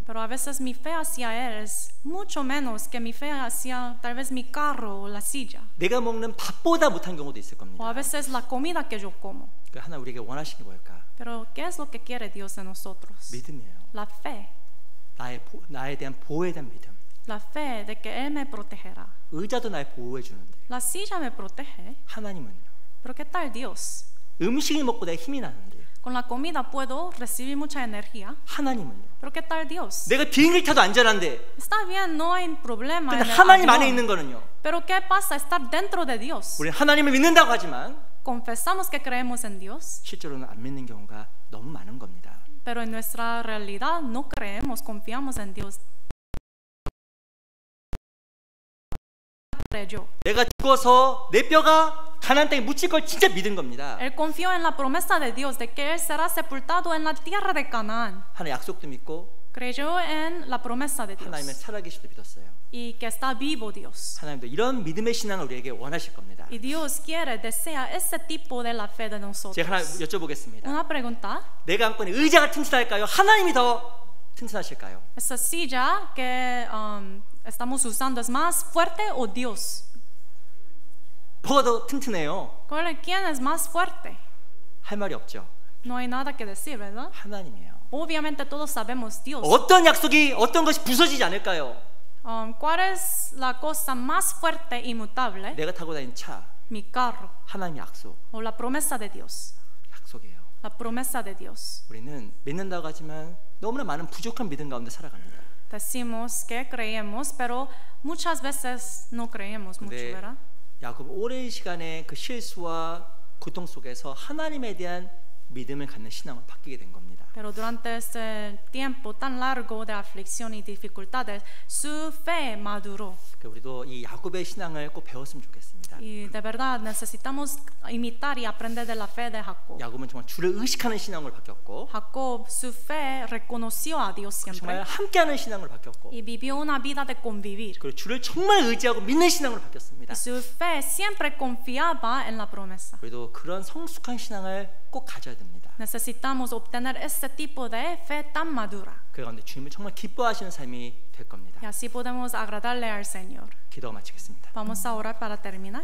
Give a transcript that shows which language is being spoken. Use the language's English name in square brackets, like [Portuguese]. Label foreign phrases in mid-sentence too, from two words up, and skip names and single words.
[Spanish] pero a veces mi fe hacia Él es mucho menos que mi fe hacia tal vez mi carro o la silla, [Korean] 내가 먹는 밥보다 못한 경우도 있을 [Spanish] o a [Korean] 겁니다. [Spanish] veces la comida que yo como. [Korean] 그 하나 우리에게 원하시는 게 뭘까? [Spanish] Pero ¿qué es lo que quiere Dios de nosotros? [Korean] 믿음이에요. [Spanish] La fe, [Korean] 나에 대한 보호에 대한 믿음. [Spanish] la fe de que Él me protegerá. [Korean] 의자도 날 보호해 주는데 [Spanish] La silla me protege, [Korean] 하나님은요? [Spanish] pero ¿qué tal Dios? [Korean] 음식을 먹고 내가 힘이 나는데 [Spanish] Con la comida puedo recibir mucha energía, [Korean] 하나님은요? [Spanish] pero ¿qué tal Dios? [Korean] 내가 비행기를 타도 안전한데 [Spanish] Está bien, no hay problema [Korean] 근데 [Spanish] en el [Korean] 하나님 안에 [Spanish] avión. [Korean] 있는 거는요? [Spanish] Pero ¿qué pasa estar dentro de Dios? [Korean] 우리 하나님을 믿는다고 하지만 [Spanish] Confesamos que creemos en Dios, [Korean] 실제로는 안 믿는 경우가 너무 많은 겁니다. [Spanish] pero en nuestra realidad no creemos, confiamos en Dios. Creyó. [Korean] 내가 죽어서 내 뼈가 가나안 땅에 묻힐 걸 진짜 믿은 겁니다. [Spanish] Él confió en la promesa de Dios de que él será sepultado en la tierra de Canaán. [Korean] 하나님 약속도 믿고 [Spanish] Creyó en la promesa de [Korean] 하나님의 [Spanish] Dios [Korean] 살아계심도 믿었어요. [Spanish] y que está vivo Dios. [Korean] 하나님도 이런 믿음의 신앙을 우리에게 원하실 겁니다. [Spanish] Y Dios quiere, desea ese tipo de la fe de nosotros. [Korean] 제가 하나 여쭤보겠습니다. [Spanish] Una pregunta. [Korean] 내가 안고 있는 의자가 튼튼할까요? 하나님이 더 튼튼하실까요? [Spanish] ¿Esa silla que estamos usando es más fuerte o Dios? [Korean] 뭐가 더 튼튼해요? [Spanish] ¿Quién es más fuerte? [Korean] 할 말이 없죠. [Spanish] No hay nada que decir, ¿verdad? [Korean] 하나님이에요. [Spanish] Obviamente todos sabemos Dios. [Korean] 어떤 약속이 어떤 것이 부서지지 않을까요? [Spanish] ¿Cuál es la cosa más fuerte e inmutable? [Korean] 내가 타고 다니는 차, [Spanish] Mi carro [Korean] 하나님의 약속, [Spanish] o la promesa de Dios. [Korean] 약속이에요. [Spanish] La promesa de Dios. [Korean] 우리는 믿는다고 하지만 너무나 많은 부족한 믿음 가운데 살아갑니다. [Spanish] Decimos que creemos, pero muchas veces no creemos mucho, [Korean] 근데 [Spanish] ¿verdad? [Korean] 야곱 오랜 시간에 그 실수와 고통 속에서 하나님에 대한 믿음을 갖는 신앙으로 바뀌게 된 겁니다. [Spanish] Pero durante este tiempo tan largo de aflicción y dificultades, su fe maduró. [Korean] 우리도 이 야곱의 신앙을 꼭 배웠으면 좋겠습니다. [Spanish] Y de verdad necesitamos imitar y aprender de la fe de Jacob. [Korean] 야곱은 정말 주를 의식하는 신앙으로 바뀌었고, [Spanish] Jacob, su fe reconoció a Dios siempre. [Korean] 정말 함께하는 신앙으로 바뀌었고, [Spanish] Y vivió una vida de convivir. [Korean] 그리고 주를 정말 의지하고 믿는 신앙으로 바뀌었습니다. [Spanish] Y su fe siempre confiaba en la promesa. [Korean] 우리도 그런 성숙한 신앙을 꼭 가져야 됩니다. [Spanish] Necesitamos obtener este tipo de fe tan madura. [Korean] 그 가운데 주님을 정말 기뻐하시는 삶이 될 겁니다. [Spanish] Y así podemos agradarle al Señor. [Korean] 기도가 마치겠습니다. [Spanish] Vamos a orar para terminar.